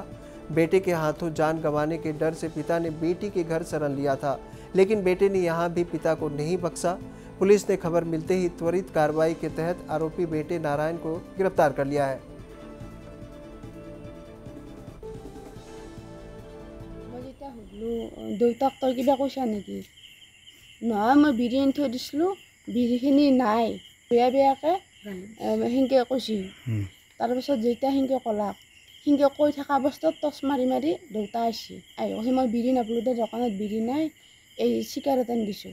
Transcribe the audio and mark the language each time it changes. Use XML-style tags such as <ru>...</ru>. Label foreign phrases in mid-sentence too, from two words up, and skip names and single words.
<hi>बेटे के हाथों जान गंवाने के डर से पिता ने बेटी के घर शरण लिया था, लेकिन बेटे ने यहां भी पिता को नहीं बख्शा। पुलिस ने खबर मिलते ही त्वरित कार्रवाई के तहत आरोपी बेटे नारायण को गिरफ्तार कर लिया है।</hi> <as>দেউতাক তই কিবা কৈছা নেকি? নহয় মই বিৰি আনি থৈ দিছিলোঁ, বিৰিখিনি নাই, বেয়া বেয়াকৈ সেনেকৈ কৈছি। তাৰপিছত যেতিয়া সেনেকৈ ক'লাক, সেনেকৈ কৈ থকা অৱস্থাত টচ মাৰি মাৰি দেউতা আহিছে। আহি কৈছে মই বিৰি নাপালোঁ দে, দোকানত বিৰি নাই, এই চিগাৰেট আনি দিছোঁ।</as>